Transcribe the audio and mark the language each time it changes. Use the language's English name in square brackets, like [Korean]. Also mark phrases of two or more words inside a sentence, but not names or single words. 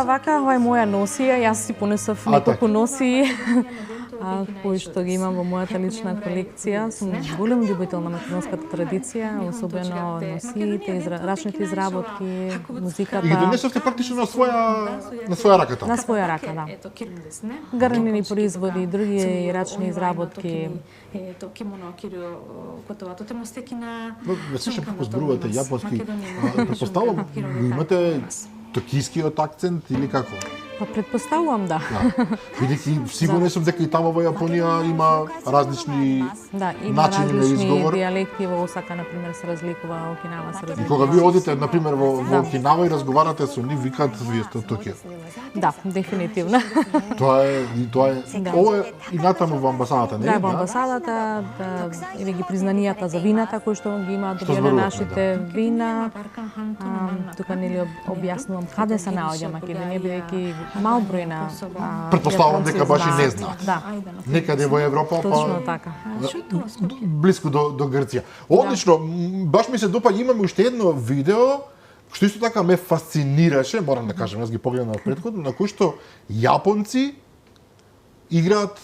[Macedonian] вака, ова е моја носија, јас си понесов неколку носии кои што ги имам во мојата лична колекција. Сум голем љубител на македонската традиција, особено носиите, рачните изработки, И ги музиката. донесовте практично на своја рака На таму. своја рака, да. Гарнени производи, други рачни изработки. [Japanese] 着物を着ることはとても素敵な [Macedonian] Но ве слушам [Japanese] 瞬間 [Macedonian] како [Japanese] だと思い [Macedonian] зборувате [Japanese] ます [Macedonian] јапонски. [Japanese] マケドニアの [Macedonian] Предпоставувам, [Japanese] 文化が広が [Macedonian] имате токискиот акцент или како? Па предпоставувам да. Да. Бидејќи сигурен сум дека и таму во Јапонија има различни Да, има начини на различни изговор. дијалекти во Осака, на пример, се разликува, Окинава се И разликува. кога ви одите, на пример, во Да. Окинава и разговарате со нив, викаат вие сте од Токио. Да, дефинитивно. Тоа е, Да. ова е и натаму во амбасадата, не? Да, во амбасадата, да, или ги признанијата за вината кои што ги имаат Што добиено зборувавме, нашите вина. [Japanese] バルカン半島の真ん中 [Macedonian] Тука нели објаснувам каде се наоѓа Македонија, бидејќи мал број на Претпоставувам дека баш и не знаат. знаат. Да, Некаде во Европа, точно па така. блиску до Грција. Одлично, баш ми се допаѓа, имаме уште едно видео што исто така ме фасцинираше, морам да кажам, јас ги погледнав претходно, на кој што јапонци играат